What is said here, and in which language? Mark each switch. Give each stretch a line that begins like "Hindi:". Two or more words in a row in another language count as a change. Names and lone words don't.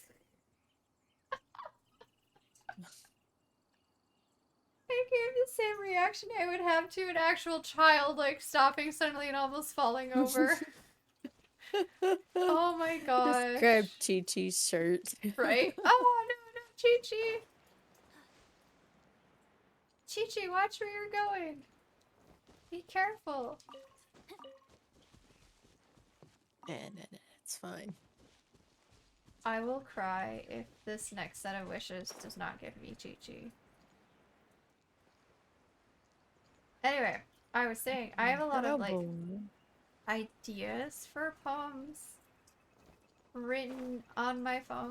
English: I gave the same reaction I would have to an actual child, like stopping suddenly and almost falling over. Oh my gosh. Just grab Chi-Chi's shirt. Right? Oh no, no, Chi-Chi! Chi-Chi, watch where you're going. Be careful. No, it's fine. I will cry if this next set of wishes does not give me Chi-Chi. Anyway, I was saying, I have a lot of, like, ideas for poems written on my phone.